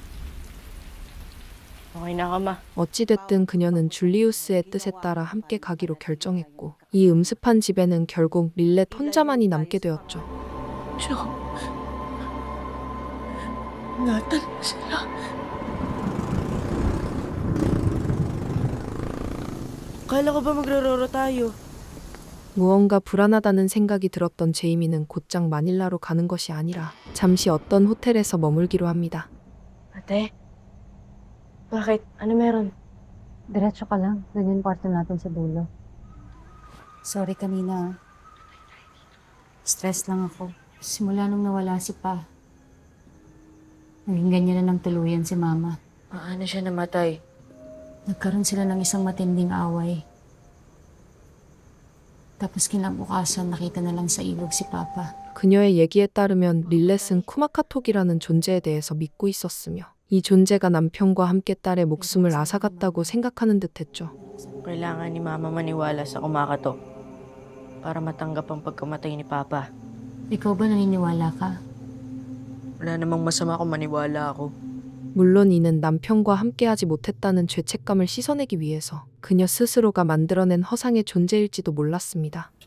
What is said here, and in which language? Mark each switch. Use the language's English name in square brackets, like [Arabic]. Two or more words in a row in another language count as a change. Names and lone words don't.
[Filipino] Okay na ka, Ma. [Korean] 어찌됐든 그녀는 줄리우스의 뜻에 따라 함께 가기로 결정했고 이 음습한 집에는 결국 릴렛 혼자만이 남게 되었죠. [Filipino] Joe. Ingatan mo sila. Kala ko ba magrororo tayo? [Korean] 무언가 불안하다는 생각이 들었던 제이미는 곧장 마닐라로 가는 것이 아니라 잠시 어떤 호텔에서 머물기로 합니다. [Filipino] Ate? Bakit? Ano meron? Diretso ka lang. Ganyan kwarto natin sa dulo. Sorry kanina. Stress lang ako. Simula nung nawala si Pa. Naging ganyan na ng tuluyan si Mama. Paano siya namatay? Nagkaroon sila ng isang matinding away. Tapos kinabukasan nakita na lang sa ilog si Papa. [Korean] 그녀의 얘기에 따르면 릴렛은 쿠마카톡이라는 존재에 대해서 믿고 있었으며 이 존재가 남편과 함께 딸의 목숨을 앗아갔다고 생각하는 듯했죠. [Filipino] Kailangan ni Mama maniwala sa kumakatok para matanggap ang pagkamatay ni Papa. Ikaw ba naniniwala ka? Wala namang masama kung maniwala ako. [Korean] 물론 이는 남편과 함께하지 못했다는 죄책감을 씻어내기 위해서 그녀 스스로가 만들어낸 허상의 존재일지도 몰랐습니다.